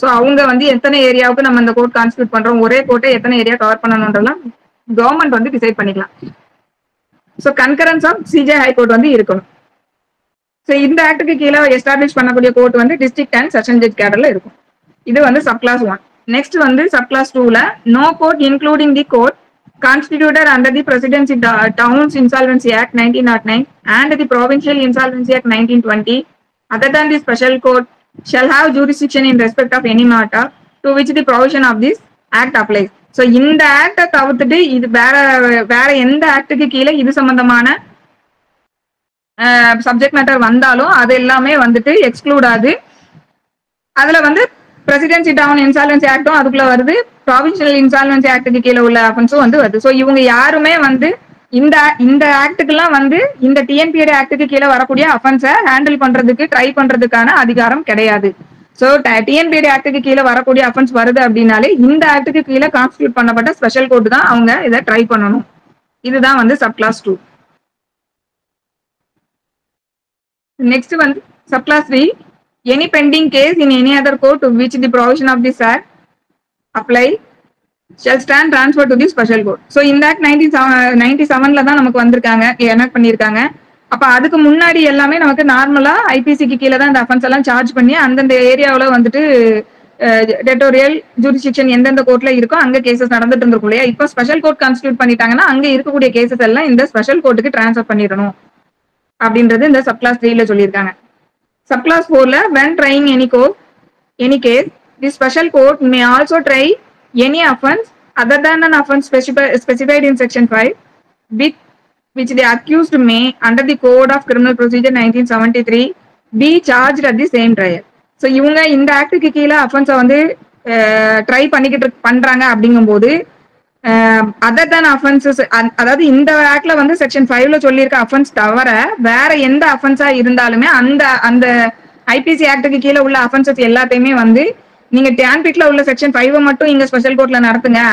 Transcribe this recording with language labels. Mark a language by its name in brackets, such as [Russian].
[Tamil] So அவங்க வந்து எத்தனை ஏரியாவுக்கு நம்ம இந்த கோர்ட் கான்ஸ்டிடியூட் பண்றோம், ஒரே கோர்ட்டை எத்தனை ஏரியா கவர் பண்ணணும்ன்றலாம் கவர்மெண்ட் வந்து டிசைட் பண்ணிக்கலாம். So concurrence of CJ high court வந்து இருக்கணும். ஸோ இந்த ஆக்டுக்கு கீழே எஸ்டாப்ளிஷ் பண்ணக்கூடிய கோர்ட் வந்து டிஸ்ட்ரிக்ட் அண்ட் செஷன் ஜட்ஜ் கேடர்ல இருக்கும். இது வந்து சப் கிளாஸ் 1. [English] Next வந்து sub clause 2ல no court including the court constituted under the presidency towns insolvency act 1909 and the provincial insolvency act 1920, other than the special court, shall have jurisdiction in respect of any matter to which the provision of this act applies. [Tamil] So இந்த ஆக்டை தவிர்த்துட்டு இது வேற எந்த ஆக்டுக்கு கீழே இது சம்பந்தமான subject matter வந்தாலும் அது எல்லாமே வந்துட்டு எக்ஸ்க்ளூட் ஆகுது. அதுல வந்து பிரசிடென்சி டவுன் இன்சால்வன்சி ஆக்டும் அதுக்குள்ள வருது, ப்ராவின்சியல் இன்சால்வன்சி ஆக்டுக்கு கீழே உள்ள அஃபென்ஸும் வந்து வருது. ஸோ இவங்க யாருமே வந்து இந்த ஆக்டுக்கெல்லாம் வந்து இந்த டிஎன்பிடி ஆக்டுக்கு கீழே வரக்கூடிய அஃபென்ஸை ஹேண்டில் பண்றதுக்கு ட்ரை பண்றதுக்கான அதிகாரம் கிடையாது. ஸோ டிஎன்பிடி ஆக்டுக்கு கீழே வரக்கூடிய அஃபென்ஸ் வருது அப்படின்னாலே இந்த ஆக்டுக்கு கீழே கான்ஸ்டிடியூட் பண்ணப்பட்ட ஸ்பெஷல் கோர்ட் தான் அவங்க இதை ட்ரை பண்ணணும். இதுதான் வந்து sub clause 2. [English] Next one, subclass 3, any pending case in any other court to which the provision of this act apply shall stand transferred to the special court. [Tamil] So in that 1997ல தான் நமக்கு வந்திருக்காங்க, enact பண்ணியிருக்காங்க. அப்ப அதுக்கு முன்னாடி எல்லாமே நமக்கு நார்மலா ஐபிசிக்கு கீழே தான் இந்த அஃபென்ஸ் எல்லாம் சார்ஜ் பண்ணி அந்தந்த ஏரியாவில் வந்துட்டு டெட்டோரியல் ஜூரிஸ்டிக்ஷன் எந்தெந்த கோர்ட்ல இருக்கோ அங்க கேசஸ் நடந்துட்டு இருந்திருக்கும் இல்லையா. இப்போ ஸ்பெஷல் கோர்ட் கான்ஸ்டிடியூட் பண்ணிட்டாங்கன்னா அங்க இருக்கக்கூடிய கேசஸ் எல்லாம் இந்த ஸ்பெஷல் கோர்ட்டுக்கு டிரான்ஸ்ஃபர் பண்ணிடணும் அப்படின்றது இந்த சப்கிளாஸ் 3ல சொல்லியிருக்காங்க. [English] Subclause 4ல when trying any case, the special court may also try any offense other than an offense specified in section 5 with which the accused may, under the Code of Criminal Procedure 1973, be charged at the same trial. [Tamil] So இவங்க இந்த ஆக்டுக்கு கீழே அஃபென்ஸை வந்து try பண்றாங்க அப்படிங்கும்போது other than offences, அதாவது இந்த ஆக்ட்ல வந்து section 5ல சொல்லியிருக்க அஃபென்ஸ் தவிர வேற எந்த அஃபென்ஸா இருந்தாலுமே அந்த ஐபிசி ஆக்டுக்கு கீழே உள்ள அஃபென்சஸ் எல்லாத்தையுமே வந்து நீங்க TANPIDல உள்ள செக்ஷன் 5 மட்டும் இங்க ஸ்பெஷல் கோர்ட்ல நடத்துங்க.